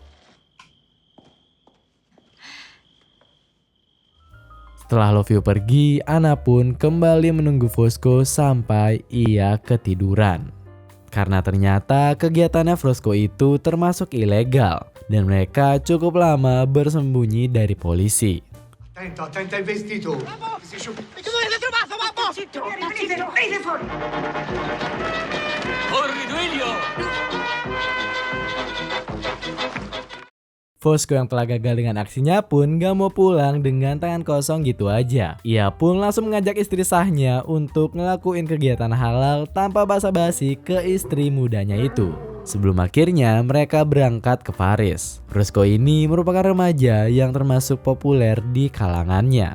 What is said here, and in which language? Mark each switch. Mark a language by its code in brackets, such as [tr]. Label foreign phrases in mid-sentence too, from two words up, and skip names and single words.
[id] Setelah Lovio pergi, Anna pun kembali menunggu Fosco sampai ia ketiduran. Karena ternyata kegiatannya Fosco itu termasuk ilegal dan mereka cukup lama bersembunyi dari polisi. [it] Attenta il vestito. Dove l'hai trovato, babbo? Venite fuori. Corri, Duilio. [id] Fosco yang telah gagal dengan aksinya pun gak mau pulang dengan tangan kosong gitu aja. Ia pun langsung mengajak istri sahnya untuk ngelakuin kegiatan halal tanpa basa-basi ke istri mudanya itu. Sebelum akhirnya mereka berangkat ke Paris. Fosco ini merupakan remaja yang termasuk populer di kalangannya.